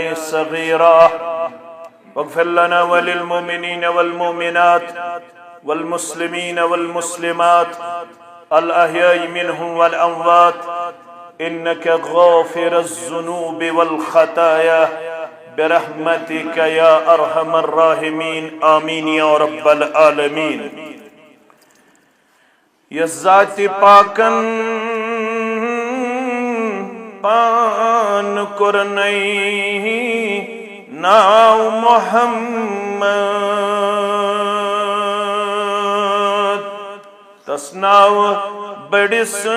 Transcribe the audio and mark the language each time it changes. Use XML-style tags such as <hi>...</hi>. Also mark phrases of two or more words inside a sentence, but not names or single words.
<ar>صغيرا واغفر لنا وللمؤمنين والمؤمنات والمسلمين والمسلمات الأحياء منهم والأموات إنك غافر الذنوب والخطايا برحمتك يا أرحم الراحمين آمين يا رب العالمين</ar> <ks>یا ذات پاکن پان کرنئی ناو محمد تس ناو بڑس</ks>